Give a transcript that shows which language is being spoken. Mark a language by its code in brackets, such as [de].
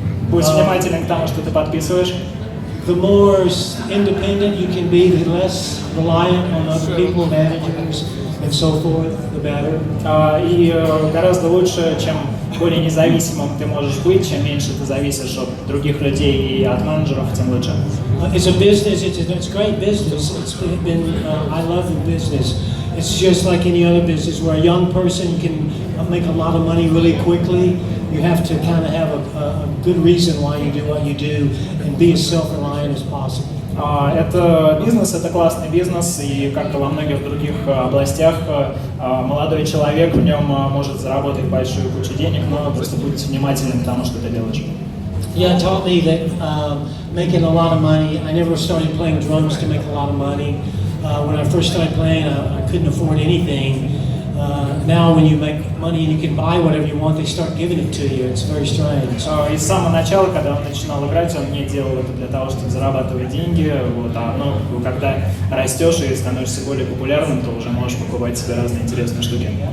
[ru] Будь внимателен к тому, что ты подписываешь. [en] The more independent you can be, the less reliant on other people, managers, and so forth, the better. [ru] И гораздо лучше, чем более независимым ты можешь быть, чем меньше ты зависишь от других людей и от менеджеров, тем лучше. [en] It's a business. It's great business. It's been. I love the business. It's just like any other business where a young person can make a lot of money really quickly. You have to kind of have a good reason why you do what you do and be as self-reliant as possible. [ru] Это бизнес, это классный бизнес, и как и во многих других областях, молодой человек в нем может заработать большую кучу денег, но просто будьте внимательны к тому, что ты делаешь. [en] Yeah, it taught me that making a lot of money. I never started playing drums to make a lot of money. When I first started playing, I couldn't afford anything. Now when you make money and you can buy whatever you want, they start giving it to you. It's very strange. [ru] И с самого начала, когда он начинал играть, он не делал это для того, чтобы зарабатывать деньги. Когда растешь и становишься более популярным, то уже можешь покупать себе разные интересные штуки.